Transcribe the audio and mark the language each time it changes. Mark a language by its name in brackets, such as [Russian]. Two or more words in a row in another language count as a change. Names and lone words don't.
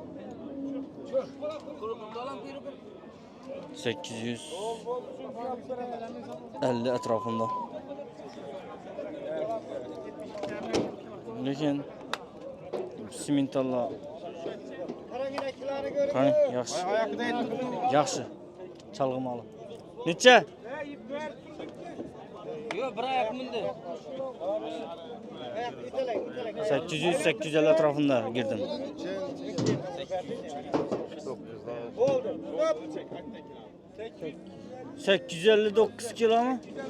[Turkish] 850 etrafında. [Uzbek] Lekin simentalla qani yaxshi. Yaxshi. Chalg'imalı. Necha? [Turkish] Yok, bir ayak mindi. 800-850 etrafında girdim. 859 kilo mu?